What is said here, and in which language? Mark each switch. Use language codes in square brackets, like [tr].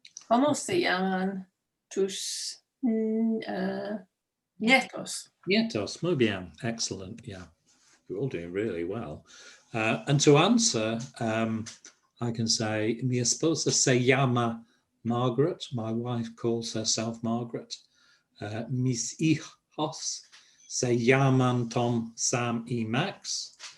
[es] ¿Cómo se llaman tus nietos? Nietos, muy bien, excellent, yeah. [en] You're all doing really well. And to answer, I can say, [es] mi esposa se llama Margaret. [en] My wife calls herself Margaret. [es] Mis hijos se llaman Tom, Sam y Max.